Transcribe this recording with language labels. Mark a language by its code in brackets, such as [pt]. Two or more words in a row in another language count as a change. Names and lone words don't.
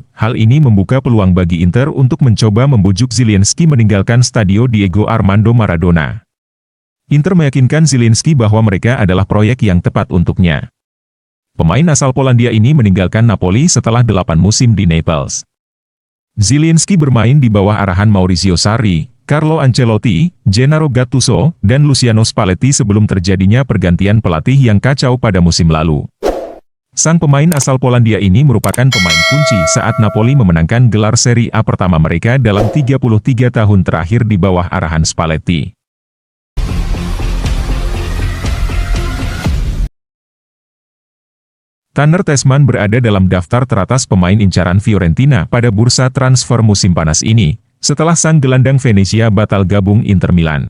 [id] Hal ini membuka peluang bagi Inter untuk mencoba membujuk Zielinski meninggalkan Stadio Diego Armando Maradona. Inter meyakinkan Zielinski bahwa mereka adalah proyek yang tepat untuknya. Pemain asal Polandia ini meninggalkan Napoli setelah 8 musim di Naples. Zielinski bermain di bawah arahan Maurizio Sarri, Carlo Ancelotti, Gennaro Gattuso, dan Luciano Spalletti sebelum terjadinya pergantian pelatih yang kacau pada musim lalu. Sang pemain asal Polandia ini merupakan pemain kunci saat Napoli memenangkan gelar Serie A pertama mereka dalam 33 tahun terakhir di bawah arahan Spalletti. Tanner Tessman berada dalam daftar teratas pemain incaran Fiorentina pada bursa transfer musim panas ini, setelah sang gelandang Venezia batal gabung Inter Milan.